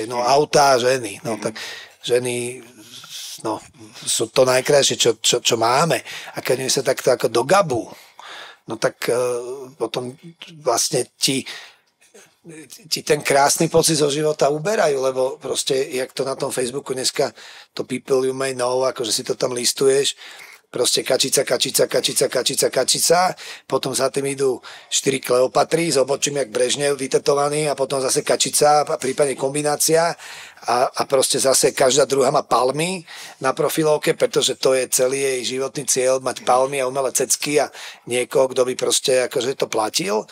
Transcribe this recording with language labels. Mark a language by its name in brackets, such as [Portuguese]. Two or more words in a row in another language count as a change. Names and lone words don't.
[Slovak] No autá, ženy, no tak ženy, no sú to najkrajšie, čo máme. A keď sa takto ako do gabu, no tak potom vlastne ti ten krásny pocit zo života uberajú, lebo proste, jak to na tom Facebooku dneska, [English] to people you may know, [Slovak] akože si to tam listuješ, proste kačica, potom za tým idú 4 Kleopatry s obočím jak Brežnev vytetovaný a potom zase kačica a prípadne kombinácia a proste zase každá druhá má palmy na profilovke, pretože to je celý jej životný cieľ, mať palmy a umelé cecky a niekoho, kto by proste akože to platil.